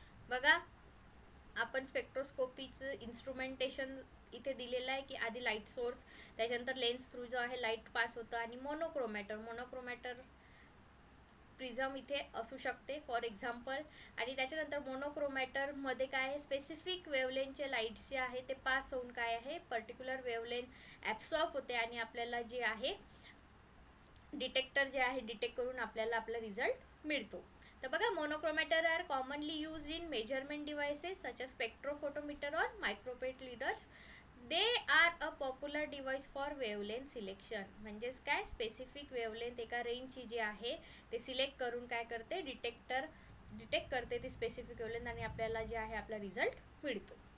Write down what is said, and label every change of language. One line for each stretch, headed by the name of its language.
Marathi: बघा आपण स्पेक्ट्रोस्कोपीचं इन्स्ट्रुमेंटेशन इथे दिलेलं आहे की आधी लाईट सोर्स, त्याच्यानंतर लेन्स थ्रू जो आहे लाईट पास होतं, आणि मोनोक्रोमॅटर प्रिझम इथे असू शकते फॉर एक्झाम्पल. आणि त्याच्यानंतर मोनोक्रोमॅटर मध्ये काय आहे, स्पेसिफिक वेवलेंथचे लाईट्स जे आहे ते पास होऊन काय आहे पर्टिक्युलर वेवलेंथ ॲब्सॉर्ब होते आणि आपल्याला जे आहे डिटेक्टर जे आहे डिटेक्ट करून आपल्याला आपला रिझल्ट मिळतो. तर बघा
English: Monochromator are commonly use in measurement devices such as spectrophotometer और microplate readers. They are a popular device for wavelength selection.
Marathi: म्हणजेच काय, स्पेसिफिक वेवलेंथ एका रेंजची जी आहे ते सिलेक्ट करून काय करते, डिटेक्ट करते ती स्पेसिफिक वेवलेंथ आणि आपल्याला जे आहे आपला रिझल्ट मिळतो.